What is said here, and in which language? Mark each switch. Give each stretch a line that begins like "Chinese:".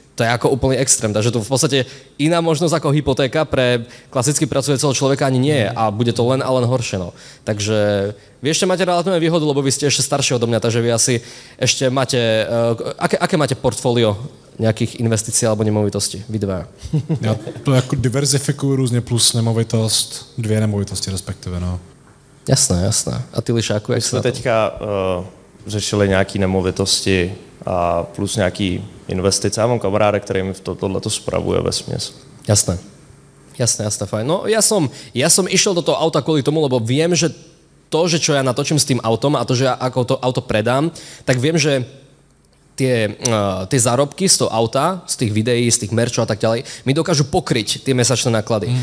Slovak: To je ako úplný extrém, takže to v podstate iná možnosť ako hypotéka pre klasicky pracujúceho človeka ani nie je a bude to len a len horšie. No. Takže vy ešte máte relatívne výhodu, lebo vy ste ešte starší odo mňa, takže vy asi ešte máte, aké máte portfólio nejakých investícií alebo nemovitostí? Vy dva.
Czech: Já to jako diverzifikuju různě plus nemovitost, 2 nemovitosti respektive, no. Jasné. A ty, Lišáku, jak My jsme teďka řešili nějaké nemovitosti a plus nějaký investice. Já mám kamaráda, který mi tohleto spravuje vesměs. Jasné, fajn.
Slovak: No ja som išiel do toho auta kvôli tomu, lebo viem, že to, že čo ja natočím s tým autom a to, že ja ako to auto predám, tak viem, že tie zárobky z toho auta, z tých videí, z tých merčov a tak ďalej, mi dokážu pokryť tie mesačné náklady.